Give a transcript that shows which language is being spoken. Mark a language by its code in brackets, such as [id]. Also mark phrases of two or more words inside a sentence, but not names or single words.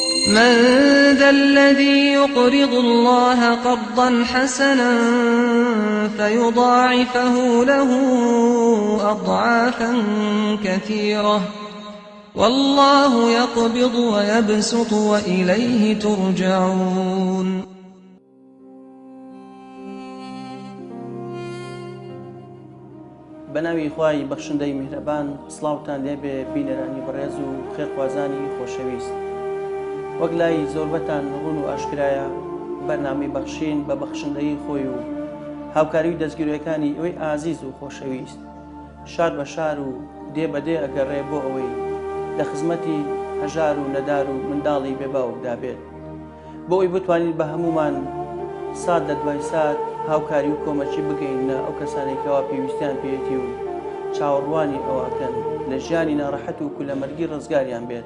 [ar] من ذا الذي يقرض الله قرضا حسنا فيضاعفه له أضعافا كثيرة والله يقبض ويبسط وإليه ترجعون. [ckb] بەناوی خوای بەخشندەی میهرەبان سڵاوتان لێبێ بینەرانی بەڕێز و خێرخوازانی خۆشەویست. وەک لای زۆربەتان ڕوون و ئاشکرایە بەرنامەی بەخشین بە بەخشندەی خۆی و هاوکاری و دەستگیرەکانی ئەوەی ئازیز و خۆشەویست شار بە شار و دێ بەدێ ئەگەڕێ بۆ ئەوەی لە خزمەتی هەژار و نەدار و منداڵی بێباوکدا بێت بۆ ئەوی بتوانین بە هەمومان سات لە دوای سات هاوکاری و کۆمەچی بگەینە ئەو کەسانێکەوە پێویستیان پێێتی و چاوەڕوانی ئەوەکەن لە ژیانی ناڕەحەت و کولەمەرگی ڕزگاریان بێت.